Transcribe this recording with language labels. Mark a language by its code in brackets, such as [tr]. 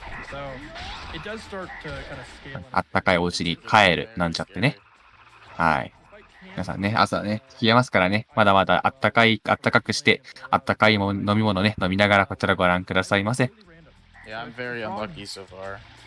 [en] So, it does start to kind of scale. [ja] あったかいお家に帰るなんちゃってね。はい。皆さんね、朝ね、冷えますからね、まだまだあったかくして、あったかい飲み物ね、飲みながらこちらご覧くださいませ。 [en] Yeah, I'm very unlucky so far.